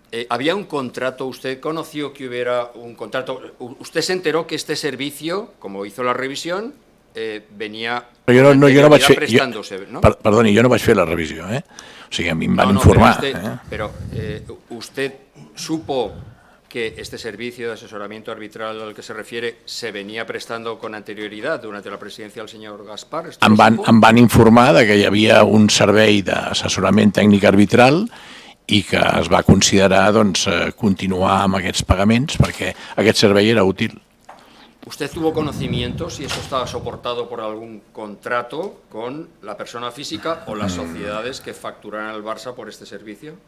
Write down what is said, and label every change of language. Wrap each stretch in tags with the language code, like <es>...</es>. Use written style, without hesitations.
<es>Había un contrato, usted conoció que hubiera un contrato, usted se enteró que este servicio, como hizo la revisión, venía prestándose, ¿no?</es> <ca>Perdoni, jo no vaig fer la revisió, o sigui, a mi em van informar.</ca> <es>Pero usted supo que este servicio de asesoramiento arbitral al que se refiere se venía prestando con anterioridad durante la presidencia del señor Gaspar.</es> <ca>Em van informar de que hi havia un servei d'assessorament tècnic arbitral i que es va considerar continuar amb aquests pagaments perquè aquest servei era útil.</ca> <es>¿Usted tuvo conocimiento si eso estaba soportado por algún contrato con la persona física o las sociedades que facturaran al Barça por este servicio?</es>